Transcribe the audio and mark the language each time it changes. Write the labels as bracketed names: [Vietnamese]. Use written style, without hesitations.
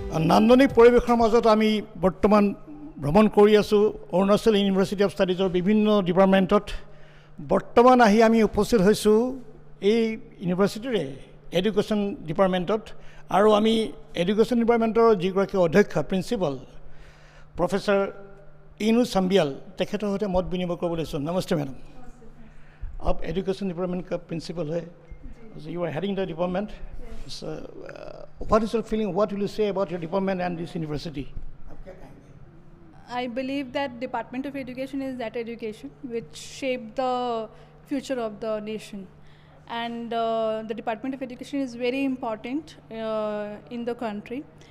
[Assamese] নান্দনিক পৰিৱেশৰ মাজত আমি বৰ্তমান ভ্ৰমণ কৰি আছোঁ অৰুণাচল ইউনিভাৰ্চিটি অফ ষ্টাডিজৰ বিভিন্ন ডিপাৰ্টমেণ্টত। বৰ্তমান আহি আমি উপস্থিত হৈছোঁ এই ইউনিভাৰ্চিটিৰে এডুকেশ্যন ডিপাৰ্টমেণ্টত, আৰু আমি এডুকেশ্যন ডিপাৰ্টমেণ্টৰ যিগৰাকী অধ্যক্ষ প্ৰিন্সিপাল প্ৰফেচাৰ ইনু চাম্বিয়াল, তেখেতৰ সৈতে মত বিনিময় কৰিব লৈছোঁ। নমস্তে মেডাম, [Hindi] आप एजुकेशन डिपार्टमेंट का प्रिंसिपल है, [English] you are heading the department. So, what is your feeling? What will you say about your department and this university? I believe that Department of Education is that education which shaped the future of the nation, and the Department of Education is very important in the country.